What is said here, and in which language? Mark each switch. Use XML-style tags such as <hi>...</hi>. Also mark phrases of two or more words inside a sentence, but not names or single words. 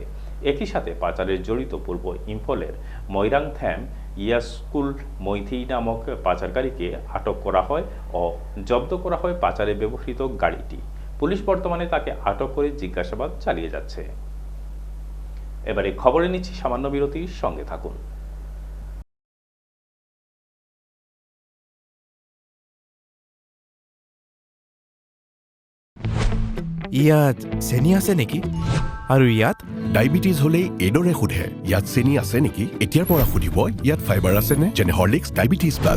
<bn>একই সাথে পাচারের জড়িত পূর্ব ইম্ফলের ময়রাংথ্যাম ইয়াস্কুল মৈথি নামক পাচারকারীকে আটক করা হয় ও জব্দ করা হয় পাচারে ব্যবহৃত গাড়িটি। পুলিশ বর্তমানে তাকে আটক করে জিজ্ঞাসাবাদ চালিয়ে যাচ্ছে। এবারে খবরে নিচ্ছি সামান্য বিরতির সঙ্গে থাকুন।</bn> <as>ইয়াত চেনি আছে নেকি? আৰু ইয়াত ডায়েবেটিছ হ'লে এইদৰে সোধে, ইয়াত চেনি আছে নেকি? এতিয়াৰ পৰা সুধিব, ইয়াত ফাইবাৰ আছেনে? যেনে হৰলিক্স ডায়েবেটিছ প্লাছ।</as>